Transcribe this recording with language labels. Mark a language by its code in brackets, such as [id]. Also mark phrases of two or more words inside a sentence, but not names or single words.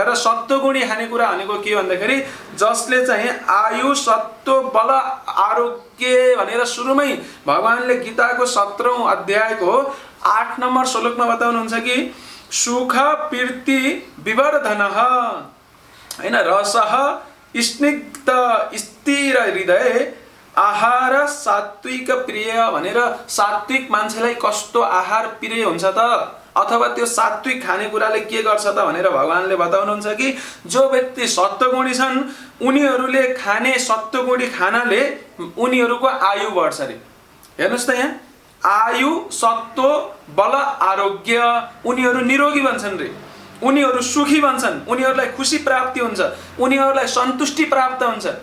[ne] र सत्वगुणी खानेकुरा भनेको के भन्दाखेरि जसले चाहिँ आयु, सत्व, बल, आरोग्य भनेर सुरुमै भगवानले गीताको 17औं अध्यायको 8 नम्बर श्लोकमा बताउनुहुन्छ कि [sa] सुख प्रीति विवर्धनः [ne] हैन, [sa] रसः स्निग्ध स्थिर हृदय आहार सात्विक प्रिय [ne] भनेर सात्विक मान्छेलाई कस्तो आहार प्रिय हुन्छ त, अथवा त्यो सात्विक खानेकुराले के गर्छ त भनेर भगवानले बताउनुहुन्छ कि जो व्यक्ति सत्वगुणी छन् उनीहरूले खाने सत्वगुणी खानाले उनीहरूको आयु बढ्छ रे। हेर्नुस् त यहाँ आयु, सत्व, बल, आरोग्य, उनीहरू निरोगी बन्छन् रे, उनीहरू सुखी बन्छन्, उनीहरूलाई खुसी प्राप्ति हुन्छ, उनीहरूलाई सन्तुष्टि प्राप्त हुन्छ।